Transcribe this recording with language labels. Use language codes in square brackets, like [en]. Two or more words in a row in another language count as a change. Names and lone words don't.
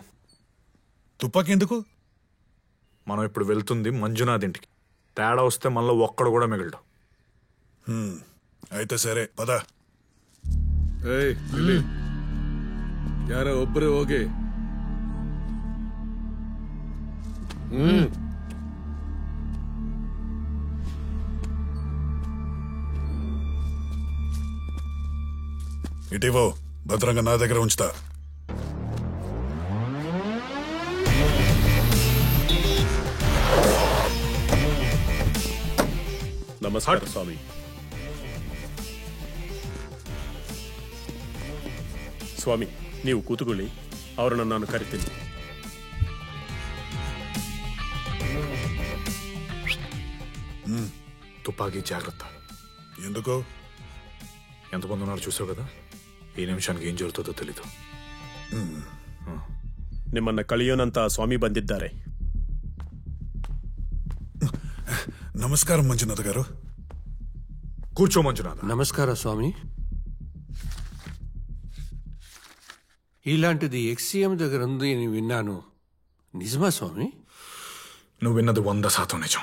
[te] తుపాకీ ఎందుకు? మనం ఇప్పుడు వెళ్తుంది మంజునాథ్ ఇంటికి. తేడా వస్తే మనలో ఒక్కడు కూడా మిగలడు. అయితే సరే పద. [kn] ಯಾರ ಒಬ್ಬರೇ ಹೋಗಿ. [te] ఇటీవో భద్రంగా నా దగ్గర ఉంచుతా. [kn] ನಮಸ್ಕಾರ ಸ್ವಾಮಿ. ಸ್ವಾಮಿ ನೀವು ಕೂತುಕೊಳ್ಳಿ, ಅವರನ್ನು ನಾನು ಕರಿತೀನಿ. [te] తుపాకీ జాగ్రత్త. ఎందుకు? ఎంతమంది ఉన్నారు చూసావు కదా, ఈ నిమిషానికి ఏం జరుగుతుందో తెలీదు. [kn] ನಿಮ್ಮನ್ನ ಕಳಿಯೋನಂತ ಸ್ವಾಮಿ ಬಂದಿದ್ದಾರೆ. [te] నమస్కారం మంజునాథ్ గారు. కూర్చో మంజునాథ్. నమస్కారం స్వామి. ఇలాంటిది ఎక్స్సీఎం దగ్గర ఉంది అని విన్నాను, నిజమా స్వామి? నువ్వు విన్నది 100% నిజం.